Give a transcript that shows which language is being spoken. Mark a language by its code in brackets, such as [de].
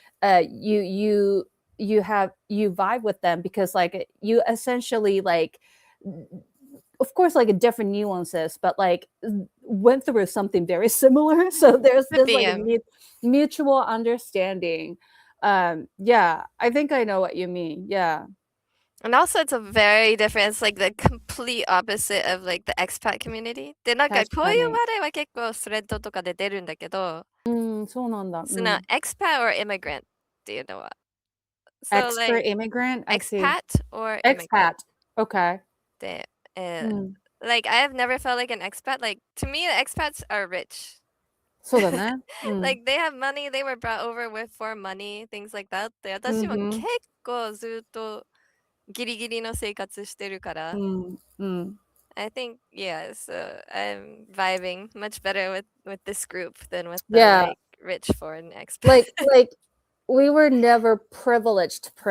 [en] you vibe with them because like you essentially like of course like a different nuances but like went through something very similar so there's Could be, like a mutual understanding yeah I think I know what you mean yeah And also it's a very different, it's like the complete opposite of like the expat community. [ja] で、なんかこういう話題は結構スレッドとかで出るんだけど、そうなんだ。その [en] expat or immigrant [ja] っていうのは。 [en] So Expert like immigrant? I see. expat or immigrant. Expat. Okay. [ja] で、うん。 [en] like I have never felt like an expat. Like to me, the expats are rich. [ja] そうだね。 [en] Like they have money, they were brought over with for money, things like that. [ja] で、私も結構ずっとギリギリの生活してるから。 [en] I think yeah, so I'm vibing much better with this group than with the like rich foreign expats. Like we were never privileged.